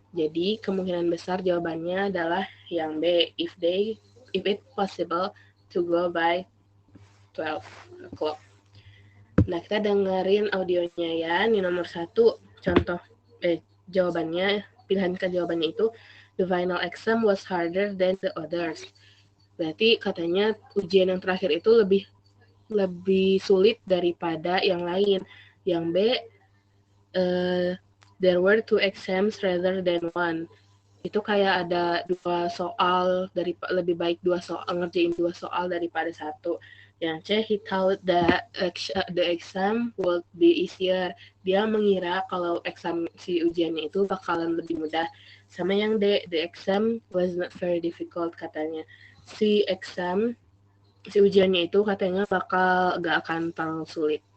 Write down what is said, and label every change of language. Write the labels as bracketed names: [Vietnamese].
[Indonesian] Jadi kemungkinan besar jawabannya adalah yang B, [English] if it possible to go by 12 o'clock. [Indonesian] Nah, kita dengerin audionya ya. Ini nomor 1 contoh jawabannya pilihan jawabannya itu [English] the final exam was harder than the others. [Indonesian] Berarti katanya ujian yang terakhir itu lebih sulit daripada yang lain. [English] Yang B, there were 2 exams rather than 1. [Indonesian] Itu kayak ada 2 soal, lebih baik 2 soal, ngerjain 2 soal daripada 1. [English] Yang C, he thought that the exam would be easier. [Indonesian] Dia mengira kalau si ujiannya itu bakalan lebih mudah. [English] Sama yang D, the exam was not very difficult katanya. [Indonesian] Si ujiannya itu katanya gak akan terlalu sulit.